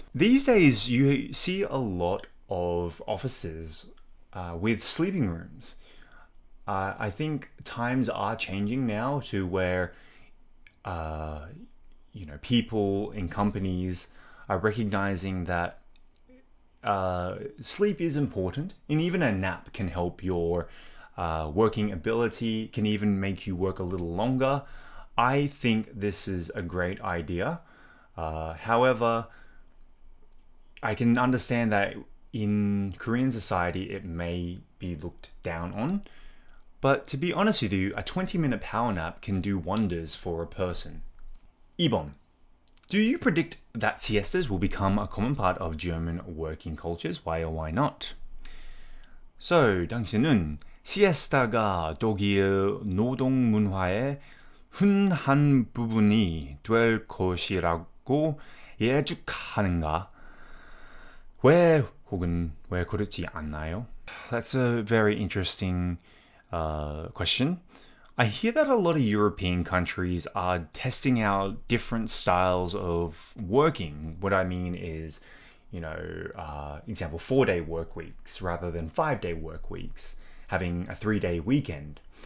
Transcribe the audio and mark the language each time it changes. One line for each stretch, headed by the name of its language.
English: These days you see a lot of offices with sleeping rooms. I think times are changing now to where people in companies are recognizing that sleep is important, and even a nap can help your working ability, can even make you work a little longer. I think this is a great idea. However, I can understand that in Korean society it may be looked down on. But to be honest with you, a 20-minute power nap can do wonders for a person.
Korean: 2번.
English: Do you predict that siestas will become a common part of German working cultures? Why or why not?
Korean: So, 당신은 siesta가 독일 노동 문화의 흔한 부분이 될 것이라고 예측하는가? 왜 혹은 왜 그렇지 않나요?
English: That's a very interesting question. I hear that a lot of European countries are testing out different styles of working. What I mean is, example, 4-day work weeks rather than 5-day work weeks, having a 3-day weekend.